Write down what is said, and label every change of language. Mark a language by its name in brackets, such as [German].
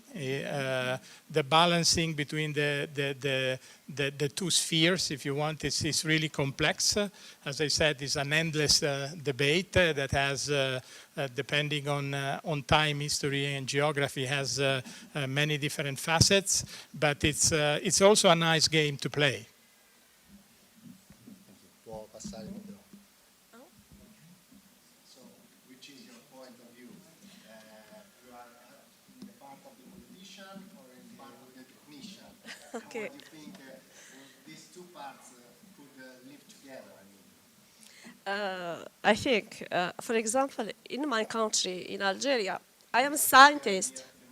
[English] The balancing between the two spheres, if you want, is really complex. As I said, it's an endless debate that has, depending on time, history, and geography, has many different facets. But it's also a nice game to play. [Italian] Può passare il microfono. [English] So, which is your point of view? You are in the part of the politician or in the part of the technician? Okay. What do you think these two parts could live together? I think, for example, in my country, in Algeria, I am a scientist.